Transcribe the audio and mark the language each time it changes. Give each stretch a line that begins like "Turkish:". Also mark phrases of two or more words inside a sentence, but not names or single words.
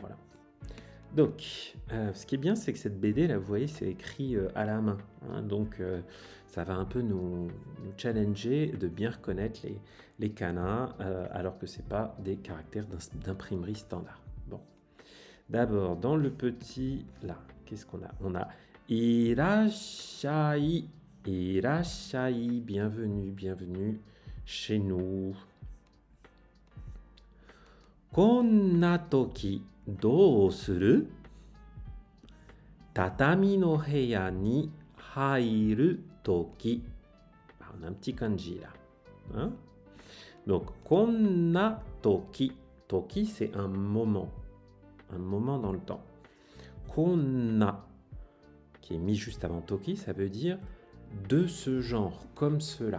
French: Donc, ce qui est bien, c'est que cette BD, là, vous voyez, c'est écrit à la main, hein, donc ça va un peu nous challenger de bien reconnaître les kanas, alors que c'est pas des caractères d'imprimerie standard. Bon, d'abord, dans le petit, là, qu'est-ce qu'on a? On a
Japanese: いらっしゃい、いらっしゃい,
French: bienvenue chez nous.
Japanese: こんな時どうする? 畳の部屋に入る時.
French: On a un petit kanji là. Hein? Donc,
Japanese: こんな時.
French: Toki, c'est un moment dans le temps. Konna, qui est mis juste avant toki, ça veut dire de ce genre, comme cela.